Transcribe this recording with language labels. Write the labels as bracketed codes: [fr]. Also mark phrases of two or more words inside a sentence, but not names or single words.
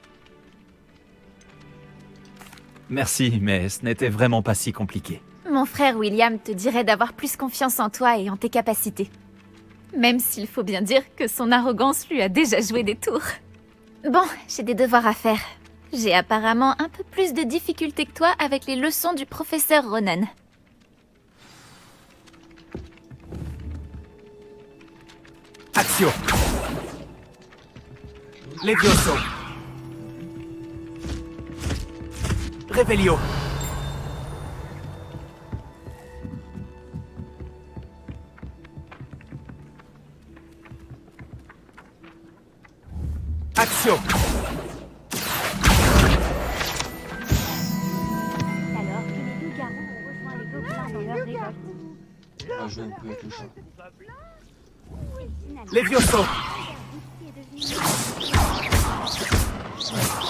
[fr] Merci, mais ce n'était vraiment pas si compliqué. Mon frère William te dirait d'avoir plus confiance en toi et en tes capacités. Même s'il faut bien dire que son arrogance lui a déjà joué des tours. Bon, j'ai des devoirs à faire. J'ai apparemment un peu plus de difficultés que toi avec les leçons du professeur Ronen. Axio. Levioso. Revelio. Axio. Alors que les loups-garous ont rejoint les gobelins dans leur révolte. On va jouer un peu avec le chat. Levioso.